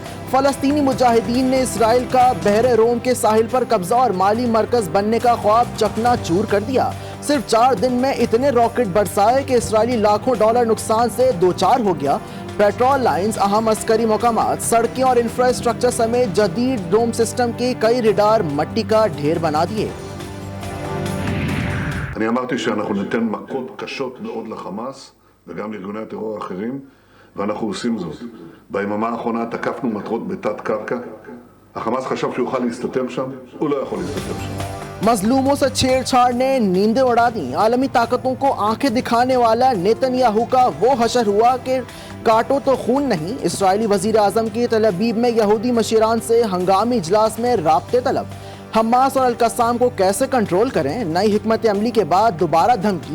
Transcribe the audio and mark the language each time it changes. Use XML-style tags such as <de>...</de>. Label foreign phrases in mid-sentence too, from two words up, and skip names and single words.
<ur>فلسطینی مجاہدین نے اسرائیل کا بحر روم کے ساحل پر قبضہ اور مالی مرکز بننے کا خواب چکناچور کر دیا. صرف 4 دن میں اتنے راکٹ برسائے کہ اسرائیلی لاکھوں ڈالر نقصان سے دو چار ہو گیا.</ur> <en>petrol lines,</en> <ur>اہم عسکری مقامات، سڑکیں اور انفراسٹرکچر سمیت جدید</ur> <en>dome system</en> <ur>کے کئی ریڈار مٹی کا ڈھیر بنا دیے.</ur> <he>אני אמרתי שאנחנו ניתן מכות קשות מאוד לחמאס וגם לארגוני הטרור האחרים, ואנחנו עושים זאת. ביממה האחרונה תקפנו מטרות בתת קרקע. החמאס חשב שהוא יוכל להסתתר שם, הוא לא יכול להסתתר שם.</he> <ur>مظلوموں سے چھیڑچھاڑ نے نیندیں اڑا دی۔ عالمی طاقتوں کو آنکھیں دکھانے والا نیتن یاہو کا وہ حشر ہوا کہ کاٹو تو خون نہیں. اسرائیلی وزیر اعظم کی تلبیب میں یہودی مشیران سے ہنگامی اجلاس میں رابطے طلب. حماس اور القسام کو کیسے کنٹرول کریں۔ نئی حکمت عملی کے بعد دوبارہ دھمکی.</ur>